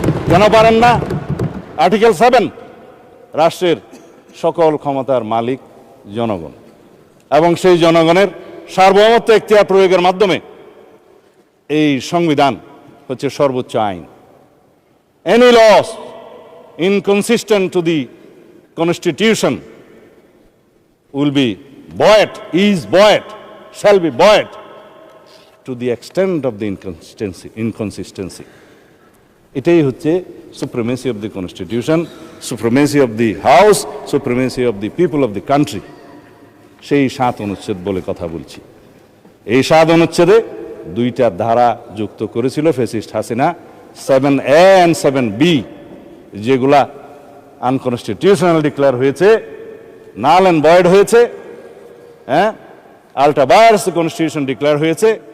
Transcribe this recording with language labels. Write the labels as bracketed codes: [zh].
[bn] কেন পারেন না? আর্টিকেল 7, রাষ্ট্রের সকল ক্ষমতার মালিক জনগণ, এবং সেই জনগণের সার্বভৌমত্ব এখতিয়ার প্রয়োগের মাধ্যমে এই সংবিধান হচ্ছে সর্বোচ্চ আইন। [en] Any laws inconsistent to the constitution will be buoyed, is buoyed, shall be buoyed to the extent of the inconsistency. [bn] এটাই হচ্ছে [en] supremacy of the constitution, supremacy of the house, supremacy of the people of the country. [bn] সেই 7 অনুচ্ছেদ বলে কথা বলছি। এই 7 অনুচ্ছেদে 2টা ধারা যুক্ত করেছিল fascist Hasina, 7A and 7B, যেগুলা আনকনস্টিটিউশনাল ডিক্লেয়ার হয়েছে, নাল অ্যান্ড ভয়েড হয়েছে, হ্যাঁ, আল্ট্রা ভায়ারস কনস্টিটিউশন ডিক্লেয়ার হয়েছে।